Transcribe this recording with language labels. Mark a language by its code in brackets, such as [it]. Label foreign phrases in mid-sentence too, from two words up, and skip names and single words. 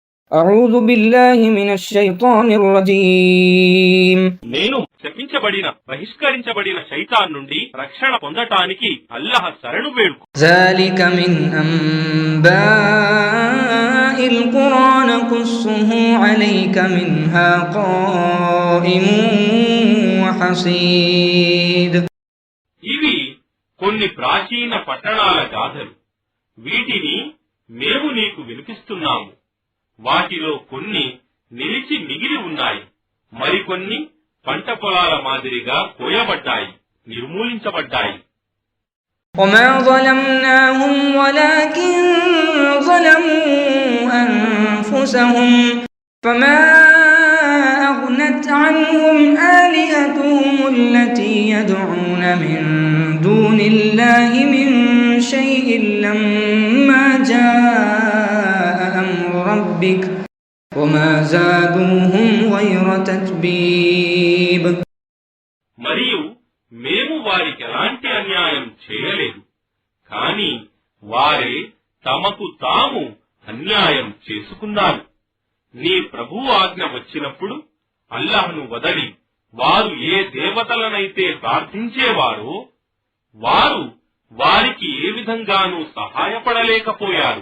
[ar] أعوذ بالله من الشيطان الرجيم [te] నేను శపించబడిన బహిష్కరించబడిన శైతాన్ నుండి రక్షణ పొందటానికి అల్లాహ్ శరణు వేడుకు. [ar] ذلك من أنباء القرى نقصه عليك منها قائم وحصيد. [te] ఇవి కొన్ని ప్రాచీన పట్టణాల గాథలు. వీటిని మేము నీకు వినిపిస్తున్నాము. వాటిలో కొన్ని నిలిచి మిగిలి ఉన్నాయి, మరికొన్ని పంట పొలాల మాదిరిగా కోయబడ్డాయి, నిర్మూలించబడ్డాయి. [ar] وما ظلمناهم ولكن ظلموا أنفسهم فما أغنت عنهم آلهتهم التي يدعون من دون الله من شيء لما جاء أمر ربك وما زادوهم غير تتبيب. [te] మరియు మేము వారికి ఎలాంటి అన్యాయం చేయలేదు, కాని వారే తమకు తాము అన్యాయం చేసుకున్నారు. నీ ప్రభువు ఆజ్ఞ వచ్చినప్పుడు అల్లాహ్ను వదలి వారు ఏ దేవతలనైతే ప్రార్థించేవారో వారు వారికి ఏ విధంగానూ సహాయపడలేకపోయారు.